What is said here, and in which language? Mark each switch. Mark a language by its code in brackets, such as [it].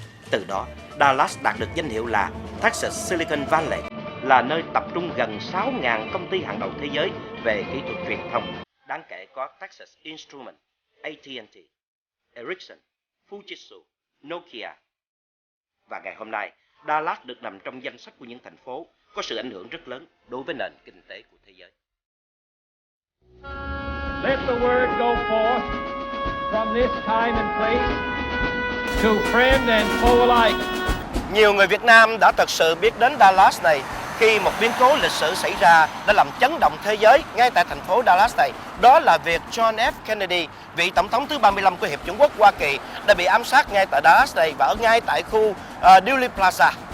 [vi] Từ đó, Dallas đạt được danh hiệu là Texas Silicon Valley, là nơi tập trung gần 6.000 công ty hàng đầu thế giới về kỹ thuật truyền thông. Đáng kể có Texas Instruments, AT&T, Ericsson, Fujitsu, Nokia. Và ngày hôm nay, Dallas được nằm trong danh sách của những thành phố có sự ảnh hưởng rất lớn đối với nền kinh tế của thế giới. [en] Let the word go forth from this time and place to friend and foe alike. [vi] Nhiều người Việt Nam đã thật sự biết đến Dallas này khi một biến cố lịch sử xảy ra đã làm chấn động thế giới ngay tại thành phố Dallas này. Đó là việc John F. Kennedy, vị tổng thống thứ 35 của Hiệp chủng quốc Hoa Kỳ, đã bị ám sát ngay tại Dallas này và ở ngay tại khu Dealey Plaza.